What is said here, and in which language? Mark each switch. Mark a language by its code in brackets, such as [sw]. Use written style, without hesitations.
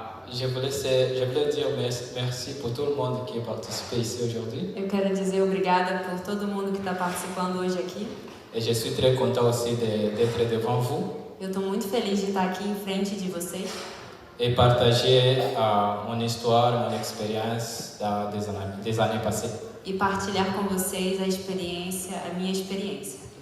[fr] je voulais dire merci pour tout le monde qui a participé ici aujourd'hui. [pt] eu quero dizer obrigada por todo mundo que está participando hoje aqui. [fr] Et je suis très content aussi d'être devant vous [pt] Eu estou muito feliz de estar aqui em frente de vocês [fr] et partager mon histoire, mon expérience des années passées. [pt] e partilhar com vocês a minha experiência.